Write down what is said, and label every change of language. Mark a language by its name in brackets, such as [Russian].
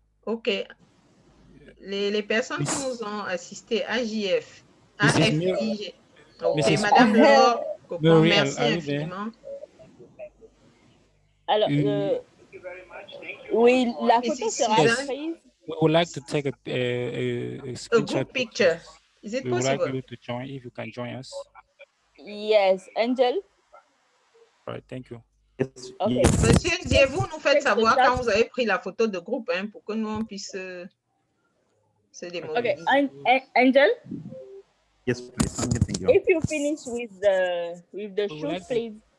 [French] OK. Les personnes qui nous ont assisté, AJF, AFIG. OK, Madame Laure Copon, merci infiniment. Alors, oui, la photo sera prise. [English] We would like to take a screenshot. A group picture. Is it possible? We would like you to join, if you can join us. Yes, Angel. All right, thank you. Yes. Okay. Yes. [French] Monsieur Ndié, vous nous faites savoir quand vous avez pris la photo de groupe hein, pour que nous on puisse se démobiliser. [English] Okay, Angel. Yes, please. I'm getting you. If you finish with the shoot, please.